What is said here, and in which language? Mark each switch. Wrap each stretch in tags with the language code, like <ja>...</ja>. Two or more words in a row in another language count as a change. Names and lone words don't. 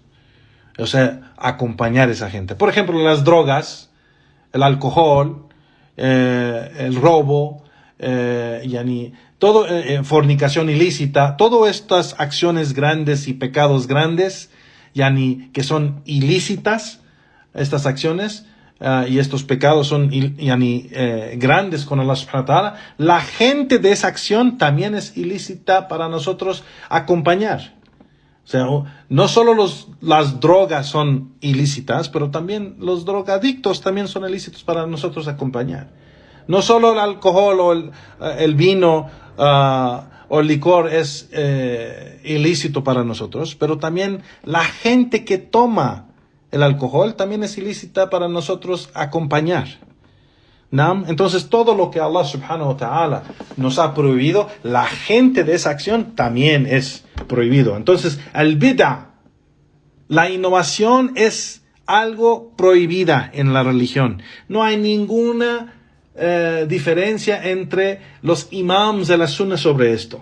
<es>O sea, acompañar a esa gente. Por ejemplo, las drogas, el alcohol, el robo, todo, fornicación ilícita, todas estas acciones grandes y pecados grandes, que son ilícitas, estas acciones, y estos pecados son grandes con Allah</es> <ar>سبحانه وتعالى,</ar> <es>la gente de esa acción también es ilícita para nosotros acompañar. O sea, no solo las drogas son ilícitas, pero también los drogadictos también son ilícitos para nosotros acompañar. No solo el alcohol o el vino o el licor es ilícito para nosotros, pero también la gente que toma el alcohol también es ilícita para nosotros acompañar. ¿No? Entonces todo lo que Allah</es> <ar>سبحانه وتعالى</ar> <es>nos ha prohibido, la gente de esa acción también es prohibido. Entonces el bid'a, la innovación, es algo prohibida en la religión. No hay ninguna diferencia entre los imams de la sunna sobre esto.</es>